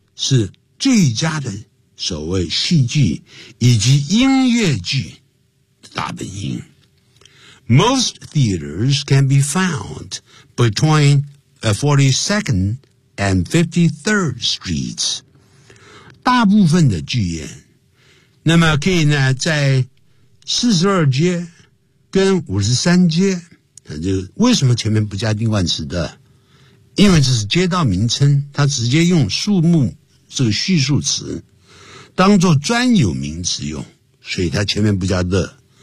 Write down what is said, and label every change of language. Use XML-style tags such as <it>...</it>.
<zh>是最佳的所谓戏剧以及音乐剧的大本营。</zh> <en>Most theaters can be found between 42nd and 53rd streets.</en> <zh>大部分的剧院，那么可以呢在42街跟53街，那就为什么前面不加定冠词的？因为这是街道名称，它直接用数目这个叙述词当作专有名词用，所以它前面不加的。</zh>